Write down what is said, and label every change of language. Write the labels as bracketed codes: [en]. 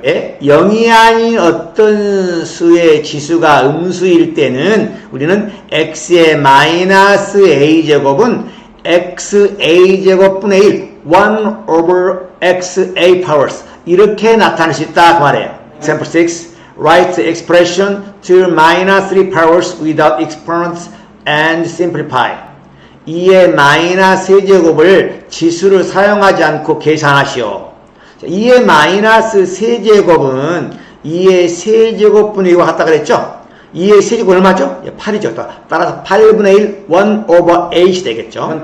[ko] 예, 0이 아닌 어떤 수의 지수가 음수일 때는 우리는 x의 마이너스 a제곱은 xa제곱분의 1, [en] 1 over xa powers [ko] 이렇게 나타낼 수 있다 그 말이에요. [en] Example 6. Write the expression to minus 3 powers without exponents and simplify. [ko] 2의 마이너스 3제곱을 지수를 사용하지 않고 계산하시오. 2의 마이너스 3제곱은 2의 세제곱분의 1과 같다 그랬죠? 2의 세제곱 얼마죠? 8이죠. 따라서 8분의 1, [en] 1 over 8 [ko] 이 되겠죠.